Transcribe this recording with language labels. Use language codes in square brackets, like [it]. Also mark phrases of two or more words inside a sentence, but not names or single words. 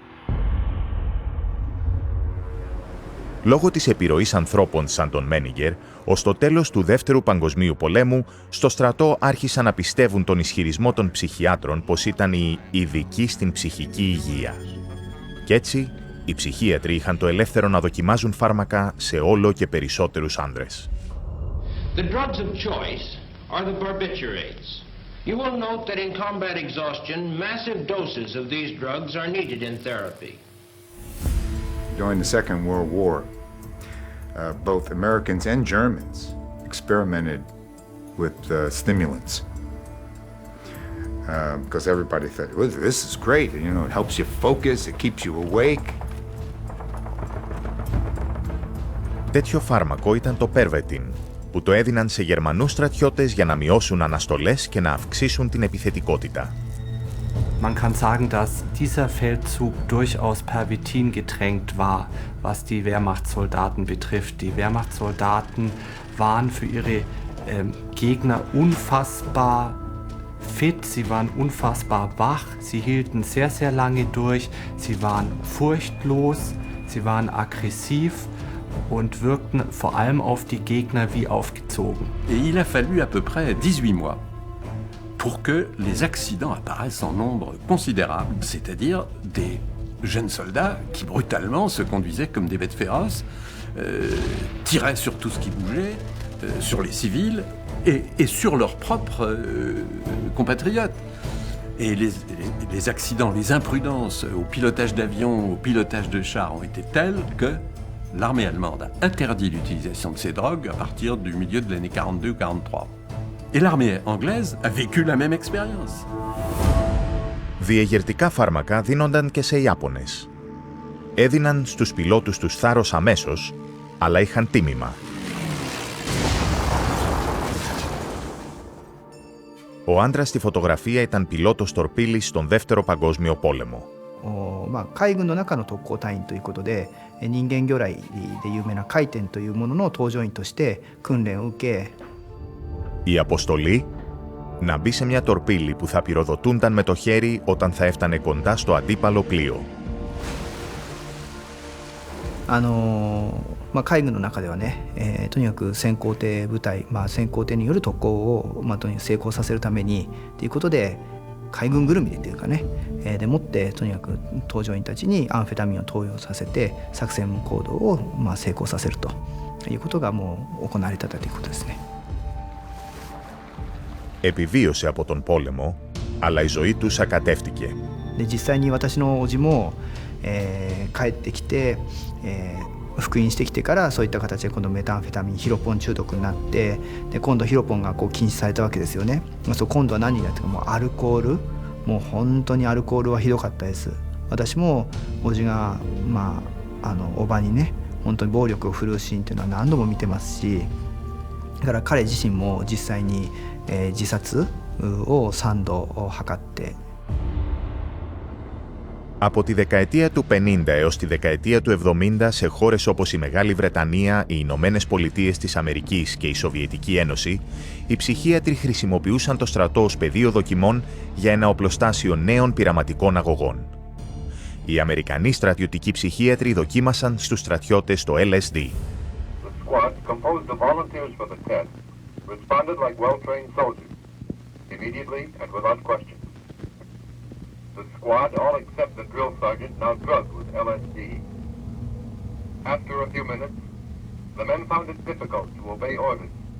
[el] Λόγω της επιρροής ανθρώπων σαν τον Menninger, ως το τέλος του Δεύτερου Παγκοσμίου Πολέμου, στο στρατό άρχισαν να πιστεύουν τον ισχυρισμό των ψυχιάτρων πως ήταν οι ειδικοί στην ψυχική υγεία. Κι έτσι, οι ψυχίατροι είχαν το ελεύθερο να δοκιμάζουν φάρμακα σε όλο και περισσότερους άνδρες. [en] The drugs of choice are the barbiturates. You will note that in combat exhaustion, massive doses of these drugs are needed in therapy. During the Second World War, both Americans and Germans experimented with stimulants because everybody thought, well, this is great, you know, it helps you focus, it keeps you awake. [el] Τέτοιο φάρμακο ήταν το Pervitin, που το έδιναν σε Γερμανούς στρατιώτες για να μειώσουν αναστολές και να αυξήσουν την επιθετικότητα. [de] Man kann sagen, dass dieser Feldzug durchaus Pervitin getränkt war, was die Wehrmachtssoldaten betrifft. Die Wehrmachtssoldaten waren für ihre Gegner unfassbar fit, sie waren unfassbar wach, sie hielten sehr, sehr lange durch, sie waren furchtlos, sie waren aggressiv und wirkten vor allem auf die Gegner wie aufgezogen. [fr] Et il a fallu à peu près 18 mois pour que les accidents apparaissent en nombre considérable, c'est-à-dire des jeunes soldats qui brutalement se conduisaient comme des bêtes féroces, tiraient sur tout ce qui bougeait, sur les civils et sur leurs propres compatriotes. Et les accidents, les imprudences au pilotage d'avions, au pilotage de chars ont été telles que l'armée allemande a interdit l'utilisation de ces drogues à partir du milieu de l'année 42-43. Et l'armée anglaise a vécu la même expérience. [el] Διεγερτικά φάρμακα δίνονταν και σε Ιάπωνες. Έδιναν στους πιλότους τους θάρρος αμέσως, αλλά είχαν τίμημα. Ο άντρας στη φωτογραφία ήταν πιλότος τορπίλης στον Δεύτερο Παγκόσμιο Πόλεμο. [ja] 海軍の中の特攻隊員ということで、人間魚雷で有名な回天というものの搭乗員として訓練を受け、 [el] Η αποστολή, να μπει σε μια τορπίλη που θα πυροδοτούνταν με το χέρι όταν θα έφτανε κοντά στο αντίπαλο πλοίο. [ja] 海軍の中ではね、とにかく先行艇部隊、先行艇による特攻を、とにかく成功させるためにということで海軍ぐるみでというかね、でもってとにかく搭乗員たちにアンフェタミンを投与させて作戦行動を成功させるということがもう行われてたということですね。 [el] Επιβίωσε από τον πόλεμο, αλλά η ζωή του σακατεύτηκε. [ja] で実際に私の叔父も、帰ってきて、復員してきてからそういった形で今度メタンフェタミンヒロポン中毒になってで今度ヒロポンがこう禁止されたわけですよね。今度は何になってかもうアルコールもう本当にアルコールはひどかったです。私も叔父が叔母にね本当に暴力を振るうシーンっていうのは何度も見てますしだから彼自身も実際に、自殺を3度図って [el] Από τη δεκαετία του 50 έως τη δεκαετία του 70 σε χώρες όπως η Μεγάλη Βρετανία, οι Ηνωμένες Πολιτείες της Αμερικής και η Σοβιετική Ένωση, οι ψυχίατροι χρησιμοποιούσαν το στρατό ως πεδίο δοκιμών για ένα οπλοστάσιο νέων πειραματικών αγωγών. Οι Αμερικανοί στρατιωτικοί ψυχίατροι δοκίμασαν στους στρατιώτες το LSD. [en] The squad all except the drill sergeant now drugged with LSD. After a few minutes, the men found it difficult to obey orders.